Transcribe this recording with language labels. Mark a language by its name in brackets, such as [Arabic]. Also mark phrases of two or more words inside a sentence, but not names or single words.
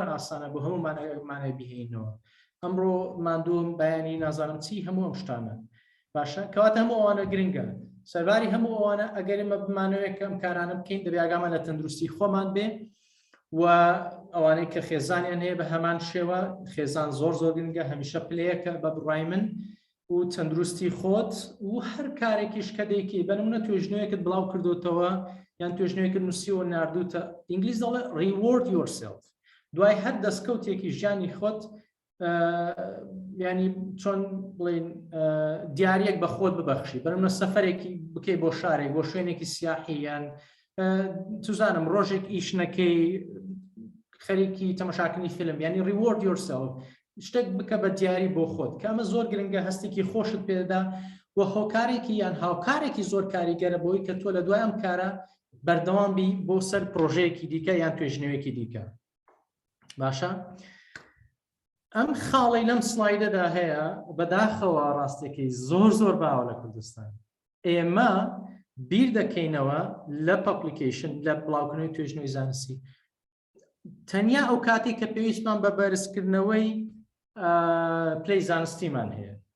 [Central Kurdish] ئاسانە بۆ هەمومانە بهێنەوە ئەمڕۆ ماندووم بەیانی نازانم چی هەموو ئەم شتانە باشە کەواتە هەموو ئەوانە گرنگە سەرباری هەموو ئەوانە ئەگەر ئێمە بمانەوەیە کە ئەم کارانە بکەین دەبێت ئاگامان لە تەندروستی خۆمان بێ و ئەوانەی کە خێزانیان هەیە بە هەمان شێوە خێزان زۆر گرنگە هەمیشە پلەیەکە بە بڕای من و تەندروستی خۆت و هەر کارێکیش کە دەیکەی بە نمونە توێژنەوەیەکت بڵاو کردوتەوە یان توێژنەوەیەکت نووسیەوە ناردووتە ئینگلیز دەڵێ [English] reward yourself [Central Kurdish] دوای هەر دەستکەوتێکی ژیانی خۆت ینی چۆن بڵێن دیارەک بە خۆت ببەخشی بەنمونە سەفەرێکی بکەی بۆ شارێک بۆ شوێنێکی سیاحی یان توزانم ڕۆژێک ئیش نەکەی خەریکی تەماشاکردنی فیلم ینی [English] reward yourself [Central Kurdish] شتێک بکە بە دیاری بۆ خۆت کە ئەمە زۆر گرنگە هەستێکی خۆشت پێدا و هۆکارێکی یان هاوکارێکی زۆر کاریگەرە بۆی کە تۆ لە دوای ئەم کارە بەردەوام بی بۆ سەر پرۆژەیەکی دیکە یان توێژنەوەیەکی دیکە باشە ئەم خاڵی لەم سلایدەدا هەیە بەداخەوە ڕاستێکی زۆر باوە لە کوردستان ئێمە بیر دەکەینەوە لە پەبلیکیشن لە بڵاوکردنەوەی توێژنەوەی زانستی تەنیا ئەو کاتی کە پێویستمان بە بەرزکردنەوەی پلەی زانستیمان هەیە